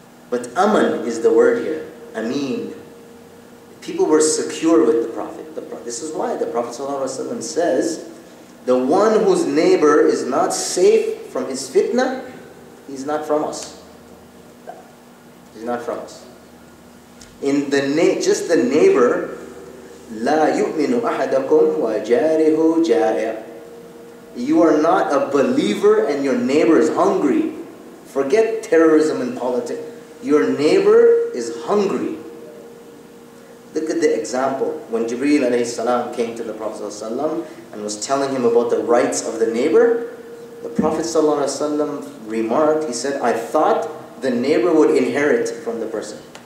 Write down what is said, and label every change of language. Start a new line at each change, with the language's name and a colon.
English: But Aman is the word here, Amin. People were secure with the Prophet. This is why the Prophet ﷺ says, the one whose neighbor is not safe from his fitna, he's not from us. He's not from us. In just the neighbor,
Arabic: لا يؤمن أحدكم وجاره جائع.
English: You are not a believer and your neighbor is hungry. Forget terrorism and politics. Your neighbor is hungry. Look at the example. When Jibreel alayhi salam came to the Prophet ﷺ and was telling him about the rights of the neighbor, the Prophet ﷺ remarked, he said, I thought the neighbor would inherit from the person.